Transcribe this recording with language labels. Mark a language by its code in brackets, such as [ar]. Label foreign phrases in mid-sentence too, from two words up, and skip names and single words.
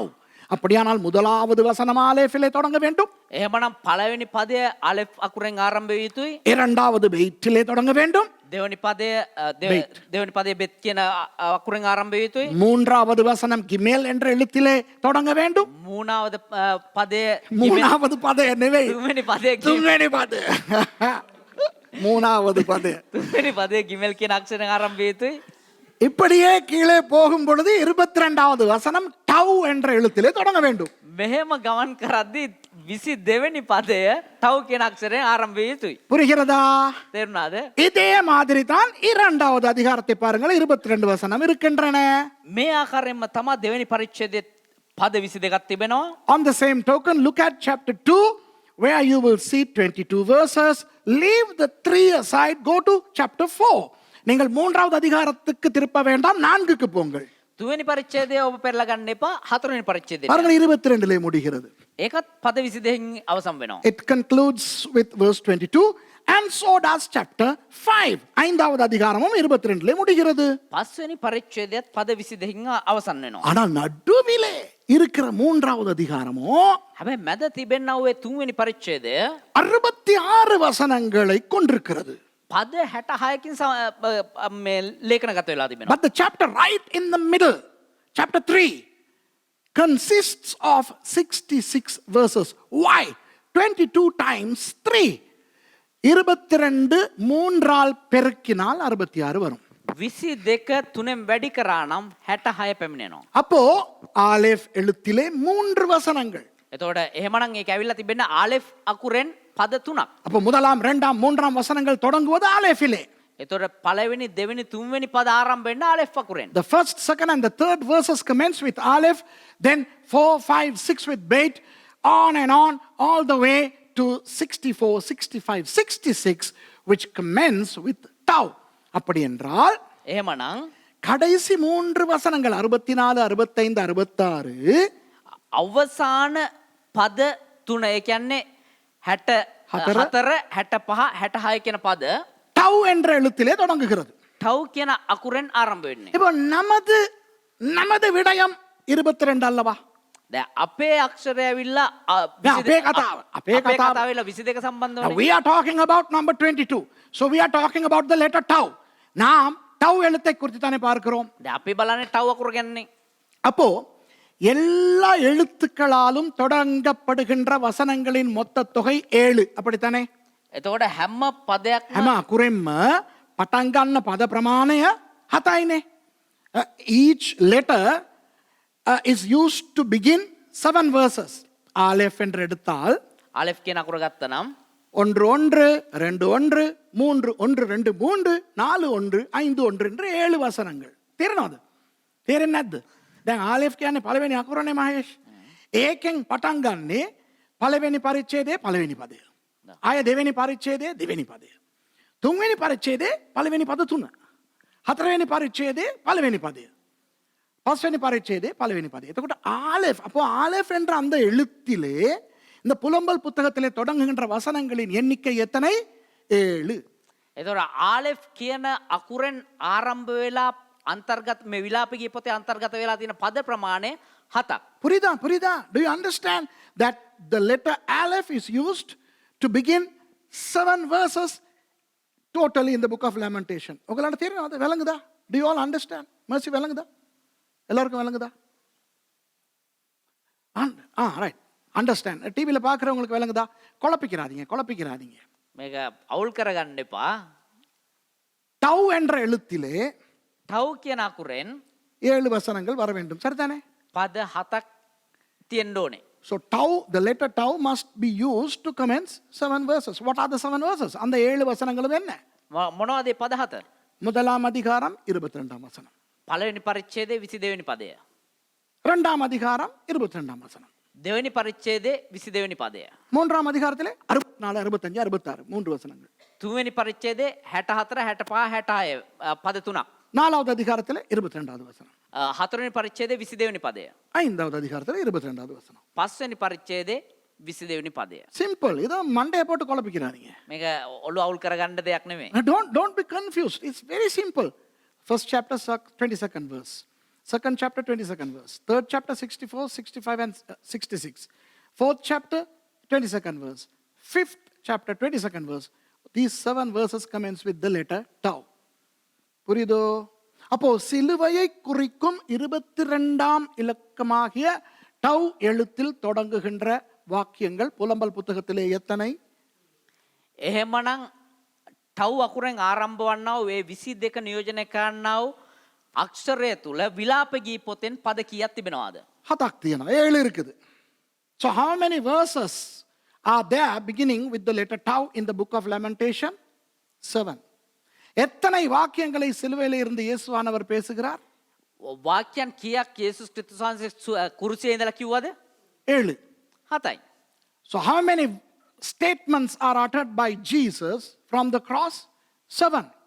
[ta] அப்படியானால் முதலாவது வசனம் ஆலேஃபிலே தொடங்க வேண்டும். [si] එහෙමනම් පළවෙනි පදය අලෙෆ් අකුරෙන් ආරම්භ විය යුතුයි. [ta] இரண்டாவது பெய்ட்டிலே தொடங்க வேண்டும். [si] දෙවනි පදය බෙත් කියන අකුරෙන් ආරම්භ විය යුතුයි. [ta] மூன்றாவது வசனம் கிமேல் என்ற எழுத்திலே தொடங்க வேண்டும். மூணாவது පදය மூணாவது பதம் என்னவே [si] තුන්වෙනි පදය [ta] துங்கனி பதம் மூணாவது பதம் [si] තුන්වෙනි පදය ගිමෙල් කියන අක්ෂරයෙන් ආරම්භ විය යුතුයි. [ta] இப்படியே கீழே போகும் பொழுது 22வது வசனம் டவ் என்ற எழுத்திலே தொடங்க வேண்டும். [si] මෙහෙම ගමන් කරද්දී 22වෙනි පදය ටව් කියන අක්ෂරයෙන් ආරම්භ විය යුතුයි. [ta] புரிகிறதா? [si] තේරුණාද? [ta] இதே மாதிரி தான் இரண்டாவது அதிகாரத்தை பாருங்கள், 22 வசனம் இருக்கின்றன. [si] මේ ආකාරයෙන්ම තමයි දෙවෙනි පරිච්ඡේදයේ පද 22ක් තිබෙනවා. [en] On the same token, look at chapter 2 where you will see 22 verses. Leave the 3 aside, go to chapter 4. [ta] நீங்கள் மூன்றாவது அதிகாரத்துக்கு திருப்ப வேண்டாம், 4க்கு போங்கள். [si] තුන්වෙනි පරිච්ඡේදය ඔබ පෙරලා ගන්න එපා. හතරවෙනි පරිච්ඡේදය. [ta] பாருங்கள் 22லே முடிகிறது. [si] ඒකත් පද 22න් අවසන් වෙනවා. [en] It concludes with verse 22 and so does chapter 5. [ta] ஐந்தாவது அதிகாரமும் 22லே முடிகிறது. [si] පස්වෙනි පරිච්ඡේදයත් පද 22න් අවසන් වෙනවා. [ta] ஆனால் நடுவிலே இருக்கிற மூன்றாவது அதிகாரமோ [si] හැබැයි මැද තිබෙනා ඔය තුන්වෙනි පරිච්ඡේදය [ta] 66 வசனங்களை கொண்டிருக்கிறது. [si] පද 66කින් මේ ලේඛනගත වෙලා තිබෙනවා. [en] But the chapter right in the middle, chapter 3, consists of 66 verses. Why? 22 times 3. [ta] 22 மூன்றால் பெருக்கினால் 66 வரும். [si] 22 තුනෙන් වැඩි කරා නම් 66 පැමිණෙනවා. [ta] அப்போ ஆலேஃப் எழுத்திலே 3 வசனங்கள். [si] එතකොට එහෙමනම් ඒක ඇවිල්ලා තිබෙන ආලෙෆ් අකුරෙන් පද 3ක්. [ta] அப்போ முதலாம், இரண்டாம், மூன்றாம் வசனங்கள் தொடங்குவது ஆலேஃபிலே. [si] එතකොට පළවෙනි, දෙවෙනි, තුන්වෙනි පද ආරම්භ වෙන්න ආලෙෆ් අකුරෙන්. [en] The first, second and the third verses commence with Aleph, then 4, 5, 6 with Beit, on and on, all the way to 64, 65, 66, which commence with Tau. [ta] அப்படி என்றால் [si] එහෙමනම් [ta] கடைசி 3 வசனங்கள் 64 65 66 [si] අවසාන පද 3 ඒ කියන්නේ 64 65 66 කියන පද [ta] டவ் என்ற எழுத்திலே தொடங்குகிறது. [si] ටව් කියන අකුරෙන් ආරම්භ වෙන්නේ. [ta] இப்போ நமது விடயம் 22 அல்லவா? [si] දැන් අපේ අක්ෂරය ඇවිල්ලා අපේ කතාව. අපේ අපේ කතාව. කතාව ඇවිල්ලා 22 සම්බන්ධ [en] Now, [si] වෙන්නේ. [en] we are talking about number 22. So we are talking about the letter tau. [ta] நாம் டவ் எழுத்தை குறித்து தானே பார்க்கிறோம். [si] දැන් අපි බලන්නේ ටව් අකුර ගැනනේ. [ta] அப்போ எல்லா எழுத்துக்களாலும் தொடங்கப்படுகின்ற வசனங்களின் மொத்த தொகை 7. அப்படித்தானே? [si] එතකොට හැම පදයක්ම හැම අකුරෙන්ම පටන් ගන්න පද ප්‍රමාණය 7යිනේ. [en] Each letter is used to begin 7 verses. [ta] Aleph என்று எடுத்தால் [si] අලෙෆ් කියන අකුර ගත්තනම් [ta] 1 1 2 1 3 1 2 3 4 1 5 1 என்று 7 වසනங்கள். තේරෙනවද? [si] තේරෙන්නේ නැද්ද? දැන් ආලෙෆ් කියන්නේ පළවෙනි අකුරනේ මහේෂ්. ඒකෙන් පටන් ගන්නේ පළවෙනි පරිච්ඡේදයේ පළවෙනි පදය. ආය දෙවෙනි පරිච්ඡේදයේ දෙවෙනි පදය. තුන්වෙනි පරිච්ඡේදයේ පළවෙනි පද 3. හතරවෙනි පරිච්ඡේදයේ පළවෙනි පදය. පස්වෙනි පරිච්ඡේදයේ පළවෙනි පදය. [ta] එතකොට ஆலெஃப் அப்போ ஆலெஃப் என்ற அந்த எழுத்திலே இந்த புலம்பல் புத்தகத்திலே தொடங்குகின்ற வசனங்களின் எண்ணிக்கை எத்தனை? 7. [si] එතකොට ආලෙෆ් කියන අකුරෙන් ආරම්භ වෙලා අන්තර්ගත මේ විලාපිකී පොතේ අන්තර්ගත වෙලා තියෙන පද ප්‍රමාණය 7ක්. [ta] புரியுதா? [en] Do you understand that the letter Aleph is used to begin 7 verses totally in the book of Lamentation? [ta] உங்களுக்கு தெரியுமா? அது விளங்குதா? [en] Do you all understand? mercy விளங்குதா? [ta] எல்லாருக்கும் விளங்குதா? [en] right understand. [ta] டிவியில் பார்க்குறவங்களுக்கு விளங்குதா? குழப்பிக்கிறாதீங்க. [si] මේක අවුල් කරගන්න එපා. [ta] டவ் என்ற எழுத்திலே [si] ටව් කියන අකුරෙන් [ta] 7 வசனங்கள் வர வேண்டும். சரிதானே? [si] පද 7ක් තියෙන්න ඕනේ. [en] So the letter tau must be used to commence 7 verses. What are the 7 verses? [ta] அந்த 7 வசனங்களும் என்ன? [si] මොනවද පද 7? [ta] முதலாம் அதிகாரம் 22ஆம் வசனம். [si] පළවෙනි පරිච්ඡේදයේ 22 වෙනි පදය. [ta] இரண்டாம் அதிகாரம் 22ஆம் வசனம். [si] දෙවෙනි පරිච්ඡේදයේ 22 වෙනි පදය. [ta] மூன்றாம் அதிகாரத்திலே 64 65 66 3 வசனங்கள். [si] තුන්වෙනි පරිච්ඡේදයේ 64 65 66 පද 3ක්. [ta] நாலாவது அதிகாரத்திலே 22வது வசனம். [si] හතරවෙනි පරිච්ඡේදයේ 22 වෙනි පදය. [ta] ஐந்தாவது அதிகாரத்திலே 22வது வசனம். [si] පස්වෙනි පරිච්ඡේදයේ 22 වෙනි පදය. [ta] சிம்பிள். இத மண்டைய போட்டு குழப்பிக்கிறாதீங்க. [si] මේක ඔළුව අවුල් කරගන්න දෙයක් නෙමෙයි. [en] Don't be confused. It's very simple. First chapter 22nd verse. Second chapter 22nd verse. Third chapter 64, 65 and 66. Fourth chapter 22nd verse. Fifth chapter 22nd verse. These 7 verses commence with the letter tau. [ta] புரியுதோ? அப்போ சிலுவையை குறிக்கும் 22ஆம் இலக்கமாகிய டவ் எழுத்தில் தொடங்குகின்ற வாக்கியங்கள் புலம்பல் புத்தகத்திலே எத்தனை? [si] එහෙමනම් ටව් අකුරෙන් ආරම්භ වන්නා වූ ඒ 22 නියෝජනය කරන්නා වූ අක්ෂරය තුල විලාප ගී පොතෙන් පද කීයක් තිබෙනවද? 7ක් තියෙනවා. 7 இருக்குது. [en] So how many verses are there beginning with the letter tau in the book of Lamentation? 7. [ta] எத்தனை வாக்கியங்களை சிலுவையில் இருந்து இயேசுவானவர் பேசுகிறார்? [si] වාක්‍යයන් කීයක් යේසුස් ක්‍රිස්තුස් වහන්සේ කුරුසියේ ඉඳලා කිව්වද? 7. 7යි. [en] So how many statements are uttered by Jesus from the cross? 7.